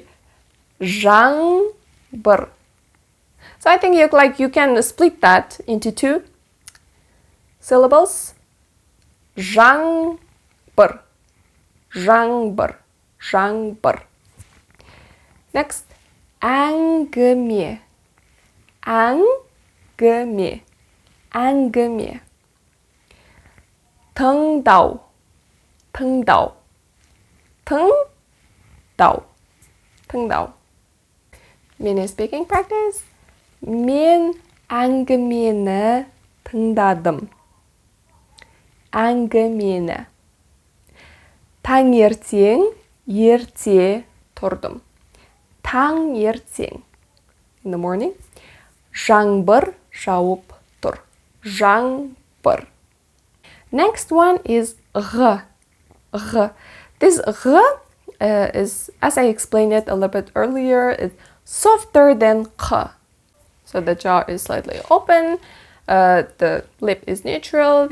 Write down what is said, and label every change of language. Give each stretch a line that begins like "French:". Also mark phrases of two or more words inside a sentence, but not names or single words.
Kazakh: Zhangbar.
English: So I think you can split that into two syllables.
Kazakh: Zhangbar. Zhangbar. Zhangbar. Next, әңгіме. әңгіме. әңгіме. тыңдау. тыңдау. тыңдау. тыңдау.
English: Mini speaking practice.
Kazakh: Мен әңгімені тыңдадым. әңгімені. Таңертең ерте тұрдым. Таңертең.
English: In the morning.
Kazakh: Жаңбыр жауып тұр. Жаңбыр.
English: Next one is ғ. ғ. This ғ is, as I explained it a little bit earlier, it's softer than q. So the jaw is slightly open. The lip is neutral.